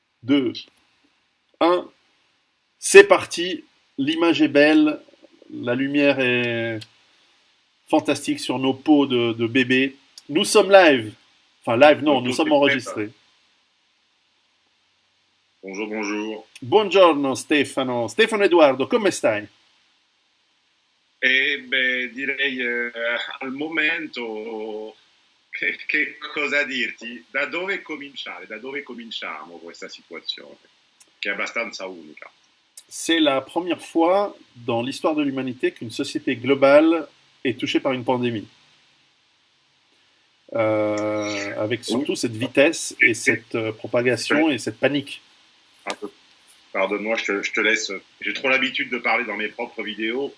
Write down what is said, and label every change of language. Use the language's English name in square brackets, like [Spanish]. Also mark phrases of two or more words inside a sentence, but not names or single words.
[French] 2, 1. C'est parti. L'image est belle. La lumière est fantastique sur nos peaux de bébés. Nous sommes live. Enfin, live, non, nous L'auto sommes c'est prêt, ça. enregistrés. Bonjour, bonjour. [Italian] Buongiorno Stefano. Stefano Edoardo, come stai? E beh, direi al momento che cosa dirti? Da dove cominciare? Da dove cominciamo questa situazione? Che è abbastanza unica. [French] C'est la première fois dans l'histoire de l'humanité qu'une société globale est touchée par une pandémie. Avec Oui. surtout cette vitesse et cette propagation et cette panique. Pardonne-moi, je te laisse. J'ai trop l'habitude de parler dans mes propres vidéos.